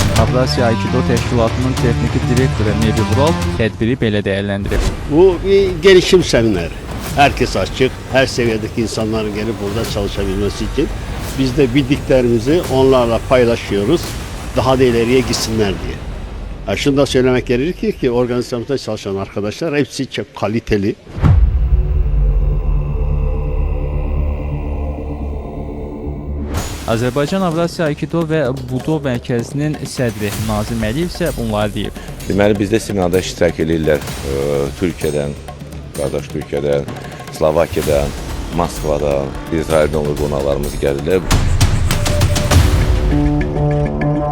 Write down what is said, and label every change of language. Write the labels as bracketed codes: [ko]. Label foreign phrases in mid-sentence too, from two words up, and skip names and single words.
[az] Avrasiya Aikido Təşkilatının texniki direktoru Nebi Vural tədbiri belə dəyərləndirib. [tr] Bu bir gelişim semineri. Herkes açık, her seviyedeki insanların gelip burada çalışabilmesi için biz de bildiklerimizi onlarla paylaşıyoruz. Daha da ileriye gitsinler diye. Ya şunu da söylemek gerekir ki organizasyonda çalışan arkadaşlar hepsi çok kaliteli. [az] Azərbaycan Avrasiya Aikido və Budo Mərkəzinin sədri Nazim Əliyev isə bunları deyib. Deməli, bizdə seminarda iştirak edirlər Türkiyədən, qardaş Türkiyədən, Slovakiyadan, Moskvadan, İsraildən olan qonaqlarımız gəlirlər.